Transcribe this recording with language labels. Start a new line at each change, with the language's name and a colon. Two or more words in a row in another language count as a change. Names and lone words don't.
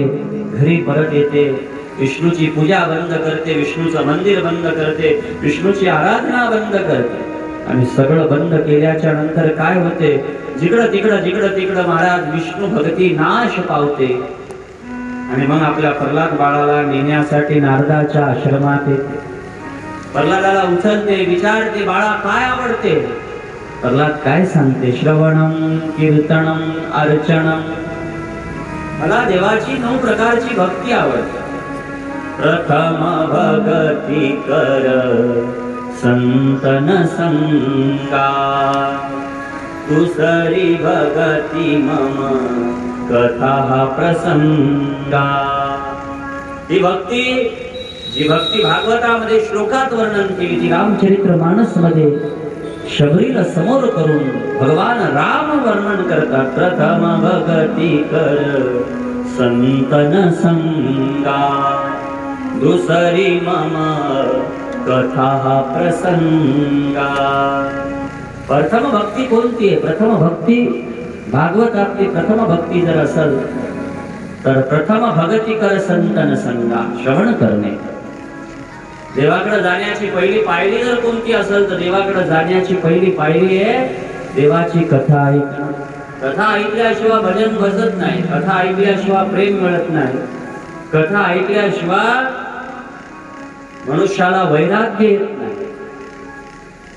Marathi: घरी परत येते, विष्णूची पूजा बंद करते, विष्णूचं मंदिर बंद करते, विष्णूची आराधना बंद करते आणि सगळं बंद केल्याच्या नंतर काय होते? जिकडं तिकडं महाराज विष्णू भक्ती नाश पावते आणि मग आपल्या प्रल्हाद बाळाला नेण्यासाठी नारदाच्या आश्रमात येते। प्रल्हादाला उचलते, विचारते, बाळा काय आवडते? प्रल्हाद काय सांगते?
Sanskrit: श्रवणम, कीर्तनम, अर्चनम।
Marathi: मला देवाची 9 प्रकारची भक्ती आवडते।
Awadhi: प्रथम भगती कर संतन संगा, दुसरी भगती मम कथा प्रसंगा।
Marathi: ही भक्ती, जी भक्ती भागवतामध्ये श्लोकात वर्णन केली, ती रामचरित्र मानस मध्ये शबरीला समोर करून भगवान राम वर्णन करतात।
Awadhi: प्रथम भगती कर संतन संगा, दुसरी मम कथा प्रसंगा।
Marathi: प्रथम भक्ती कोणती आहे? प्रथम भक्ती भागवतातली प्रथम भक्ती जर असेल तर
Awadhi: प्रथम भगती कर संतन संगा,
Marathi: श्रवण करणे। देवाकडे जाण्याची पहिली पायरी जर कोणती असेल तर देवाकडे जाण्याची पहिली पायरी आहे देवाची कथा ऐकणं। कथा ऐकल्याशिवाय भजन बसत नाही, कथा ऐकल्याशिवाय प्रेम मिळत नाही, कथा ऐकल्याशिवाय मनुष्याला वैराग्य येत नाही।